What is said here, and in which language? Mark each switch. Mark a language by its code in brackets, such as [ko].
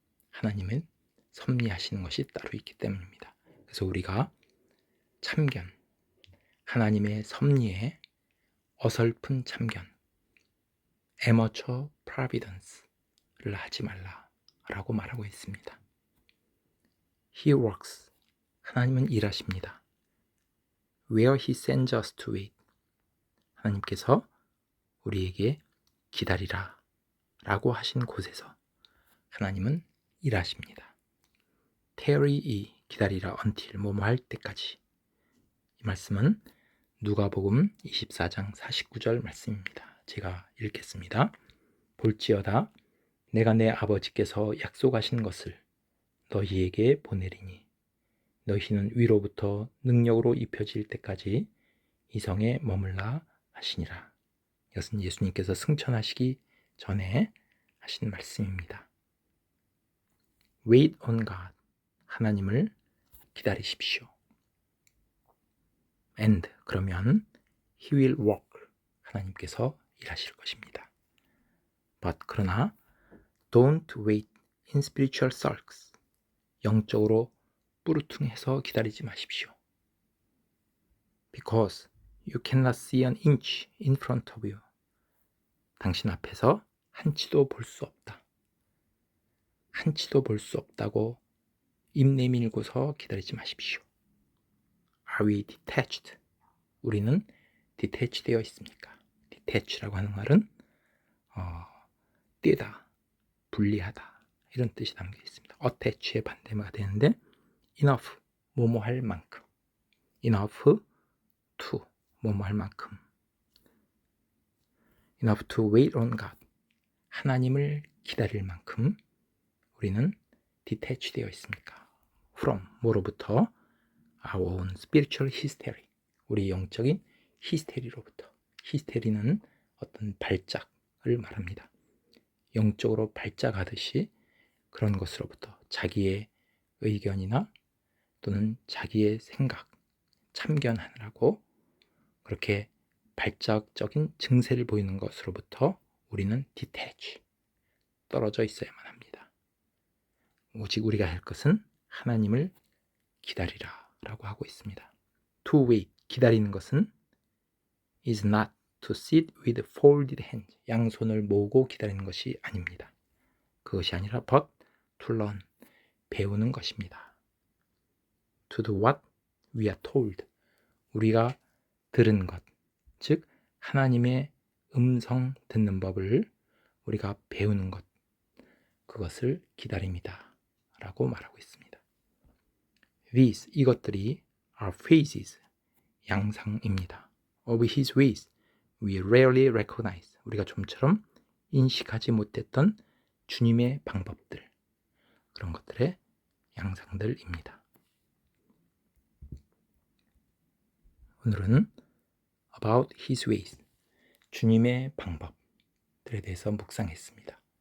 [ko] 하나님은 섭리하시는 것이 따로 있기 때문입니다. 그래서 우리가 참견, 하나님의 섭리에 어설픈 참견, amateur providence를 하지 말라라고 말하고 있습니다. [en] He works, [ko] 하나님은 일하십니다. [en] Where He sends us to it, [ko] 하나님께서 우리에게 기다리라 라고 하신 곳에서 하나님은 일하십니다. tarry, 기다리라, until, 뭐뭐 할 때까지. 이 말씀은 누가복음 24장 49절 말씀입니다. 제가 읽겠습니다. 볼지어다 내가 내 아버지께서 약속하신 것을 너희에게 보내리니 너희는 위로부터 능력으로 입혀질 때까지 이 성에 머물라 하시니라. 이것은 예수님께서 승천하시기 전에 하신 말씀입니다. [en] Wait on God. [ko] 하나님을 기다리십시오. [en] And 그러면 He will work. [ko] 하나님께서 일하실 것입니다. [en] But 그러나 Don't wait in spiritual sulks. [ko] 영적으로 뿌르퉁해서 기다리지 마십시오. [en] Because you cannot see an inch in front of you. [ko] 당신 앞에서 한 치도 볼 수 없다. 한 치도 볼 수 없다고 입 내밀고서 기다리지 마십시오. [en] Are we detached? [ko] 우리는 detach 되어 있습니까? detach라고 하는 말은 떼다, 분리하다 이런 뜻이 담겨 있습니다. attach의 반대가 되는데 enough, 뭐뭐 할 만큼, enough to, 뭐뭐 할 만큼, [en] enough to wait on God, [ko] 하나님을 기다릴 만큼 우리는 detach 되어 있습니까? from, 뭐로부터? [en] our own spiritual hystery, [ko] 우리 영적인 히스테리로부터. 히스테리는 어떤 발작을 말합니다. 영적으로 발작하듯이 그런 것으로부터 자기의 의견이나 또는 자기의 생각, 참견하느라고 그렇게 발작적인 증세를 보이는 것으로부터 우리는 detach, 떨어져 있어야만 합니다. 오직 우리가 할 것은 하나님을 기다리라 라고 하고 있습니다. [en] To wait, [ko] 기다리는 것은 [en] is not to sit with folded hands, [ko] 양손을 모으고 기다리는 것이 아닙니다. 그것이 아니라 [en] but to learn, [ko] 배우는 것입니다. [en] To do what we are told, [ko] 우리가 들은 것, 즉 하나님의 음성 듣는 법을 우리가 배우는 것, 그것을 기다립니다 라고 말하고 있습니다. [en] These, [ko] 이것들이 [en] are phases, [ko] 양상입니다. [en] Of His ways we rarely recognize, [ko] 우리가 좀처럼 인식하지 못했던 주님의 방법들, 그런 것들의 양상들입니다. 오늘은 [en] about His ways, [ko] 주님의 방법들에 대해서 묵상했습니다.